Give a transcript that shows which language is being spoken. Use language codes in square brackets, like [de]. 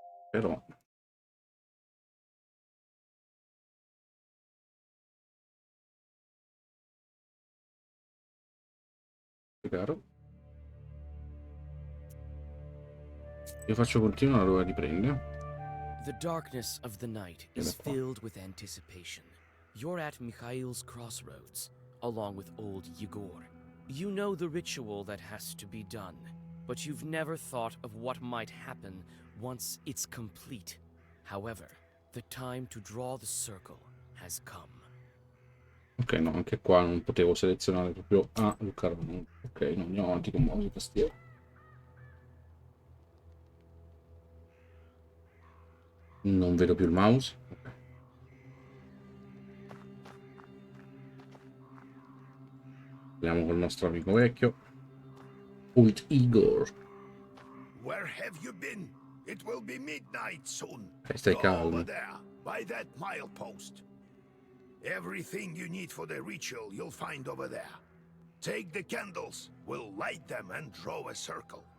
[it] Però caro. Io faccio continuare dove riprende. [en] The darkness of the night is filled with anticipation. You're at Mikhail's crossroads, along with old Yegor. You know the ritual that has to be done, but you've never thought of what might happen once it's complete. However, the time to draw the circle has come. [it] Ok, no, anche qua non potevo selezionare proprio Luca. Ok, no, andiamo avanti con mouse e tastiera. Non vedo più il mouse. Ok. Andiamo col nostro amico vecchio. [en] Old Igor. Where have you been? It will be midnight soon. [it] Stai [en] Go over [it] calmo. [en] there, by that milepost. Everything you need for the ritual you'll find over there. Take the candles, we'll light them and draw a circle.